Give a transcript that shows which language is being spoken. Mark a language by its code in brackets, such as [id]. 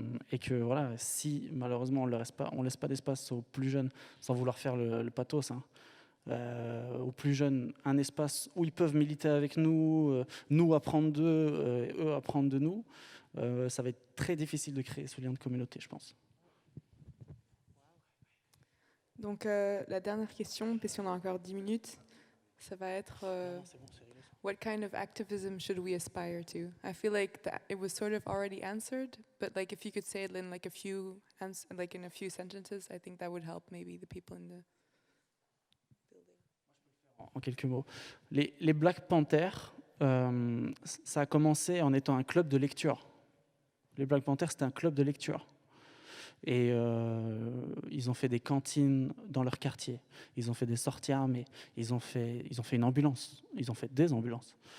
[fr] Et que voilà, si malheureusement on laisse pas d'espace aux plus jeunes, sans vouloir faire le pathos, aux plus jeunes, un espace où ils peuvent militer avec nous, nous apprendre d'eux, eux apprendre de nous, ça va être très difficile de créer ce lien de communauté, je pense. Donc la dernière question, parce qu'on a encore 10 minutes, ça va être [en] what kind of activism should we aspire to? I feel like it was sort of already answered, but like if you could say it in like in a few sentences, I think that would help maybe the people in the building. [fr] En quelques mots, les Black Panthers, ça a commencé en étant un club de lecture. Les Black Panthers, c'était un club de lecture. Et ils ont fait des cantines dans leur quartier, ils ont fait des sorties armées, ils ont fait une ambulance, ils ont fait des ambulances.